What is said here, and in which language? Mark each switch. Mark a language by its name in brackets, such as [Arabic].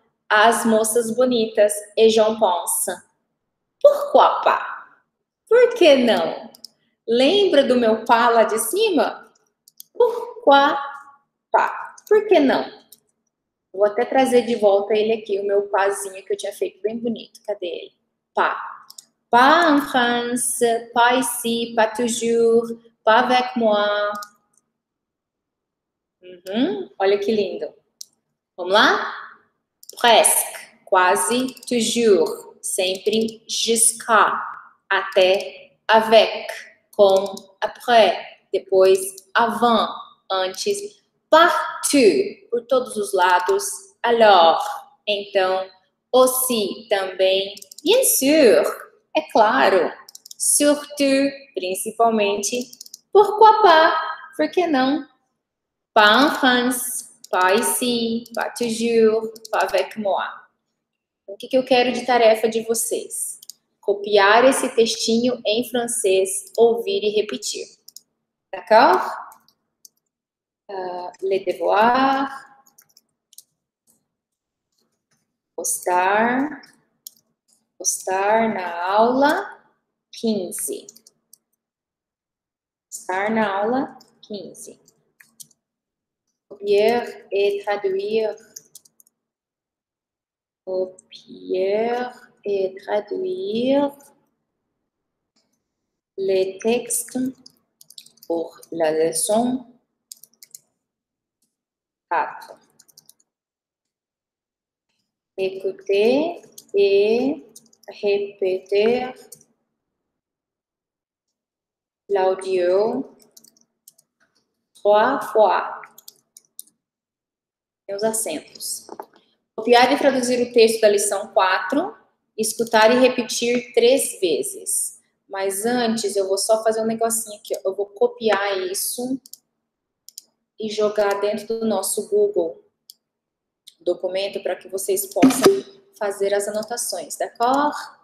[Portuguese] As moças bonitas. [French] Et j'en pense. Pourquoi pas? [Portuguese] Por que não? Lembra do meu pá lá de cima? [French] Pourquoi pas? [Portuguese] Por que não? Vou até trazer de volta ele aqui, o meu pazinho que eu tinha feito bem bonito. Cadê ele? Pas. [French] Pas en France, pas ici, pas toujours, pas avec moi. [Portuguese] Olha que lindo. Vamos lá? Presque, quase, toujours, sempre, jusqu'à, até, avec, com, après, depois, avant, antes, partout, por todos os lados, alors, então, aussi, também, bien sûr, é claro, surtout, principalmente, pourquoi pas, por que não? [French] Pas en France, pas ici, pas toujours, pas avec moi. [Portuguese] O que eu quero de tarefa de vocês? Copiar esse textinho em francês, ouvir e repetir. [French] D'accord? Les devoirs. [Portuguese] Postar na aula 15. Postar na aula 15. [French] Copier et traduire. Copier et traduire les textes pour la leçon 4. Écouter et répéter l'audio 3 fois. [Portuguese] Tem os acentos. Copiar e traduzir o texto da lição 4, escutar e repetir 3 vezes. Mas antes, eu vou só fazer um negocinho aqui. Eu vou copiar isso e jogar dentro do nosso Google documento para que vocês possam fazer as anotações, d'accord?